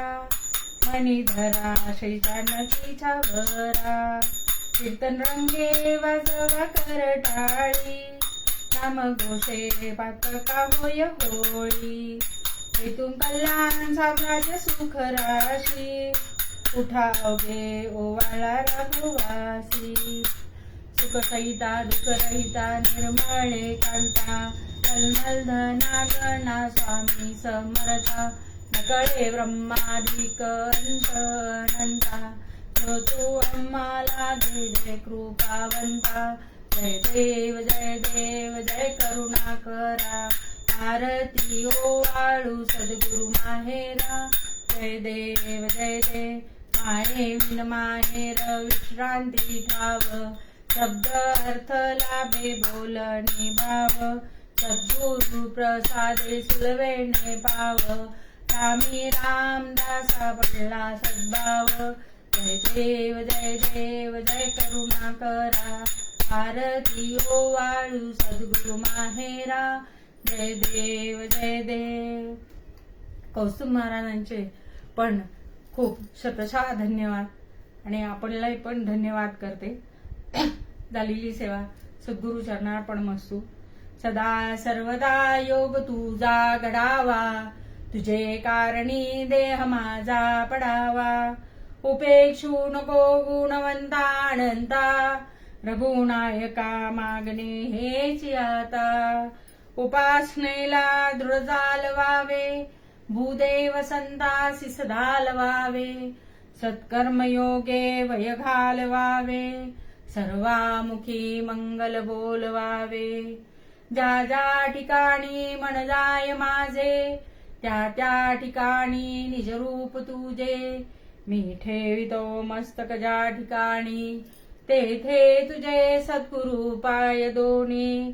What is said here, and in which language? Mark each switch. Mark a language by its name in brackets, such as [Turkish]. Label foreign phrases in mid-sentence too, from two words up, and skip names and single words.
[Marathi] मनी धरा श्री जानकीच्या भरा. कीर्तन रंगे वाजवा करटाळी. नाम घोषे पातका होय होळी. हेतून कल्याण साम्राज्य सुख राशी. उठा अवघे ओवाळा राघवासी. सुखसहिता दुःखरहिता निर्मळे कांता. कलमल धना गणा स्वामी समर्था. नकळे ब्रह्मादिक अंत अनंता. तू आम्हाला दे जय कृपावंता. जय देव जय देव जय करुणाकरा. आरती ओवाळू सद्गुरु माहेरा. जय देव जय देव माये विन माहेर विश्रांती ठाव. शब्द अर्थ लाभे बोलणे भाव. सद्गुरु प्रसादे सुलभेने पाव. रामी रामदासा पडला सद्भाव. जय देव जय देव जय करुणाकरा. आरती ओवाळू सद्गुरु माहेरा. जय देव जय देव. कौस्तुभ महाराजांचे पण खूप शतशः धन्यवाद आणि आपल्यालाही पण धन्यवाद करते. झालेली सेवा [Sanskrit] सद्गुरु चरणार्पणमस्तु. [Marathi] सदा सर्वदा योग तुझा घडावा. तुझे कारणी देह माझा पडावा. उपेक्षू नको गुणवंता अनंता. रघुनायका मागणे हेच आता. उपासनेला दृढ चालवावे. भूदेव संतासी सदा लवावे. सत्कर्मयोगे वय घालवावे. सर्वामुखी मंगल बोलवावे. ज्या ज्या ठिकाणी मन जाय माझे. त्या त्या ठिकाणी निजरूप तुझे. मी ठेवितो मस्तक ज्या ठिकाणी. तेथे तुझे सद्गुरु पाय दोन्ही.